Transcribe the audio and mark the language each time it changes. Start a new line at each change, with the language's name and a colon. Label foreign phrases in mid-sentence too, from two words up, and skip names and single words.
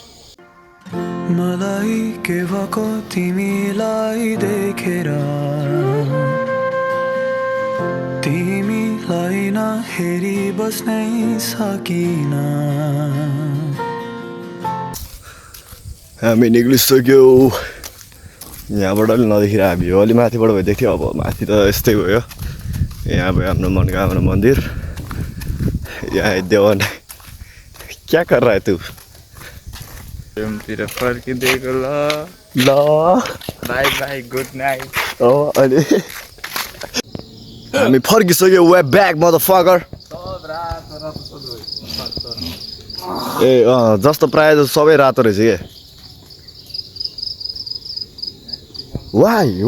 Nepali: मलाई के भएको तिमीलाई देखेर तिमीलाई नहेरी बस्नै सकिन हामी निक्लिसक्यो यहाँबाट अलि नदेखिरहेको भ्यू अलि माथिबाट भइदिएको थियो अब माथि त यस्तै भयो यहाँ भयो हाम्रो मनोकामना मन्दिर यहाँ देवन
Hindi: क्या कर रहा है तू
Nepali: रुमतिर फर्किँदैको ल ल
English: bye bye good night
Nepali: अहिले हामी फर्किसक्यो
English: way back
Nepali: मदरफकर ए जस्तो प्रायः जस्तो सबै रातो रहेछ के वाइ